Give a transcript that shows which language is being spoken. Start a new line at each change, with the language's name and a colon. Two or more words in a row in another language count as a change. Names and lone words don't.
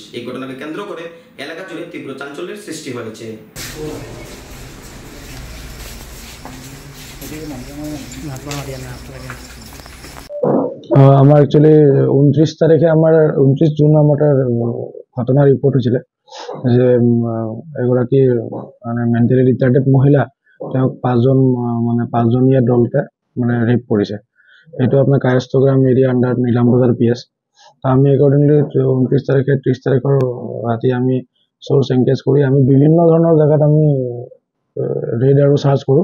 Bangla: এই ঘটনাকে কেন্দ্র করে এলাকা জুড়ে তীব্র চাঞ্চল্যের সৃষ্টি হয়েছে। আমার অ্যাকচুয়ালি 29 তারিখে 29 জুন আমার ঘটনা রিপোর্ট হয়েছিল
Assamese: যে এগৰাকী মানে
English: mentally retarded
Assamese: মহিলা তেওঁক 5জনীয়া দলতে মানে ৰেপ কৰিছে। এইটো আপোনাৰ কায়স্থগ্ৰাম
English: area under
Assamese: নীলামবজাৰ PS। আমি একৰ্ডিংলি 29 তাৰিখে 30 তাৰিখৰ ৰাতি আমি
English: source engage
Assamese: কৰি আমি বিভিন্ন ধৰণৰ জায়গাত আমি ৰেড আৰু সার্চ কৰোঁ।